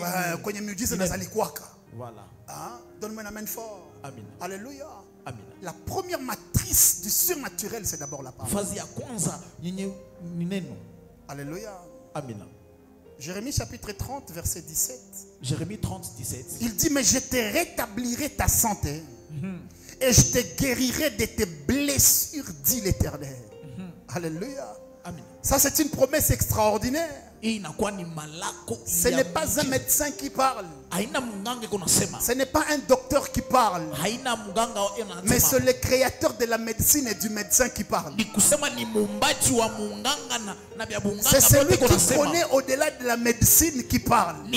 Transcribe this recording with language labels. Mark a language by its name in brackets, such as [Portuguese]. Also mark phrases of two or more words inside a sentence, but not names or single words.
[Swahili] Kwenye miujiza nazalikwaka. [French] Voilà. Hein? Donne-moi un amen fort. [Swahili] Amina. [French] Alléluia. [Swahili] Amina. [French] La première matrice du surnaturel, c'est d'abord la parole. [Swahili] Fazi ya kwanza yenye ni neno. [French] Alléluia. [Swahili] Amina. [French] Jérémie chapitre 30, verset 17. Jérémie 30, 17. Il dit, mais je te rétablirai ta santé et je te guérirai de tes blessures, dit l'Éternel. Alléluia. [Swahili] Amina. [French] Ça, c'est une promesse extraordinaire. [Swahili] Hii inakuwa ni malako [French] Ce [Swahili] ya [French] n'est pas un [Swahili] muujiza. [French] médecin qui parle. Ce n'est pas un docteur qui parle, mais c'est le créateur de la médecine et du médecin qui parle. C'est celui qui connaît au-delà de la médecine qui parle.